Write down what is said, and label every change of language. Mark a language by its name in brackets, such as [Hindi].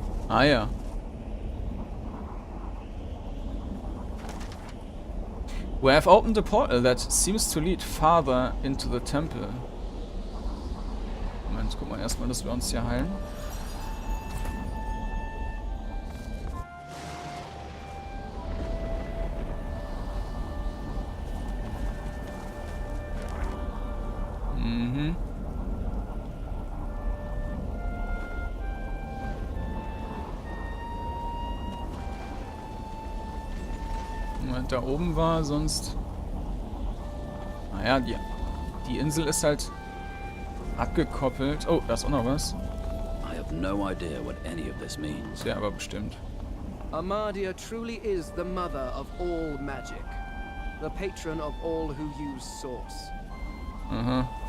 [German] Ah ja. [English] We have opened a portal that seems to lead farther into the temple. [German] Moment, guck mal erstmal, dass wir uns hier heilen. Mhm. Moment, da oben war sonst... Naja, die Insel ist halt abgekoppelt. Oh, da ist auch noch was. [English] I have no idea what any of this means. [German] Ja, aber bestimmt. [English] Amadia truly is the mother of all magic, the patron of all who use source. Aha.